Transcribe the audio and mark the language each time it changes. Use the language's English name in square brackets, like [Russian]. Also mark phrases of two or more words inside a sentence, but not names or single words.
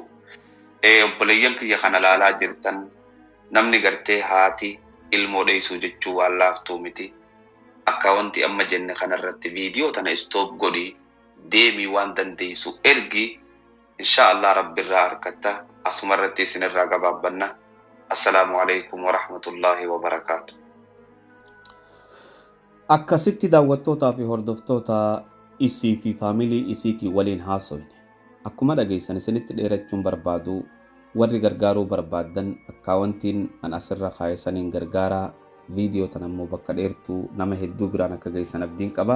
[Oromo] Obboleeyyan kiyya kana laalaa jirtan namni gartee haati ilmoo dheessuu jechuu waan laaftuu miti. Akka wanti amma jenne kanarratti viidiyoo tana istoop godhii deemii waan dandeessu ergi inshaallah rabbirraa harkatta. Asumarratti isinirraa gabaabbanna. [Arabic] السلام عليكم ورحمة الله وبركاته. [Oromo] Akkasitti daawwattootaa fi hordoftoota isii fi faamilii isiitii waliin haasoyne. Akkuma dhageessan isinitti dheerachuun barbaadu warri gargaaruu barbaadan akkaawwantiin an asirra kaayessaniin gargaaraa viidiyoo tan ammoo bakka dheertuu nama hedduu biraan akka geessan abdiin qaba.